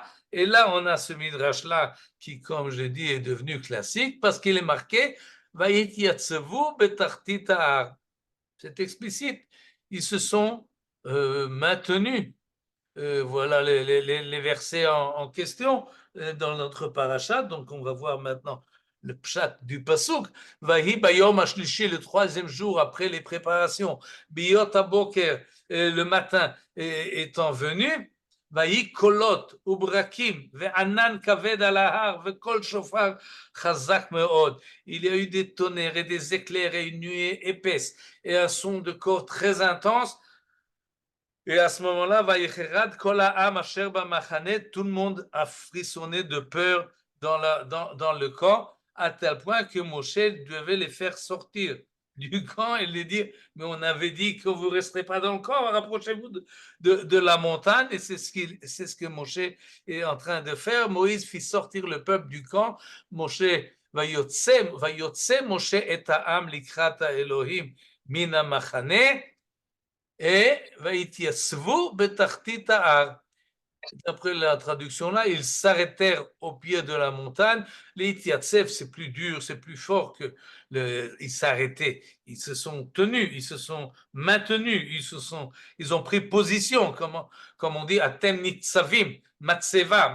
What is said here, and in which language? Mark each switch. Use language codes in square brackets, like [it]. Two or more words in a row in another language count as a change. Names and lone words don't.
[fr] Et là, on a ce midrash-là qui, comme je l'ai dit, est devenu classique parce qu'il est marqué c'est explicite. Ils se sont maintenus. Voilà les versets en question dans notre parachat. Donc, on va voir maintenant le pshat du pasuk. [he] ויהי ביום השלישי, [fr] le 3e jour après les préparations. [he] בהיות הבוקר, [fr] le matin étant venu. [he] ויהי קולות וברקים וענן כבד על ההר וקול שופר חזק מאד. [fr] Il y a eu des tonnerres et des éclairs et une nuée épaisse et un son de corps très intense. Et à ce moment-là, tout le monde a frissonné de peur dans le camp. à tel point que Moshe devait les faire sortir du camp et les dire, mais on avait dit que vous ne resterez pas dans le camp, rapprochez-vous de la montagne, et c'est ce que Moshe est en train de faire. Moïse fit sortir le peuple du camp. [he] Moshe, ויוצא משה את העם לקראת האלוהים מן המחנה, et ויתייצבו בתחתית ההר. [fr] D'après la traduction là, ils s'arrêtèrent au pied de la montagne. Les Itiatsev, c'est plus dur, c'est plus fort que ils s'arrêtaient. Ils se sont tenus, ils se sont maintenus, ils ont pris position, comme on dit, [he] אתם נצבים, מצבה.